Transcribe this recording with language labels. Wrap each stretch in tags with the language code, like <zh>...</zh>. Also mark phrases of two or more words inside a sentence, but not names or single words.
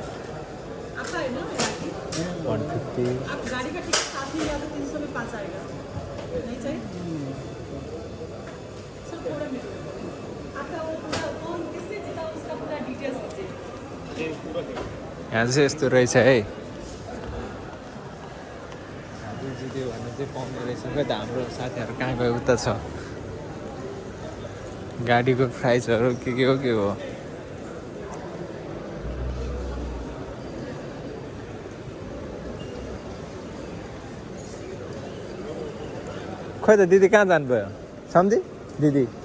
<hi>आपका है ना 150 आप गाड़ी का टिकट साथ ही या तो 300 में 5 आएगा नहीं चाहिए सर थोड़ा मिनट आपका वो पूरा कौन किसने जीता उसका पूरा डिटेल्स दीजिए</hi> <ne>यहाँ चाहिँ यस्तो रहेछ है हाम्रो जित्यो भने चाहिँ पाउने रहेछ खै त हाम्रो साथीहरू कहाँ गयो उता छ गाडीको प्राइसहरू के हो खोइ त दिदी कहाँ जानुभयो सम्झी दिदी</ne>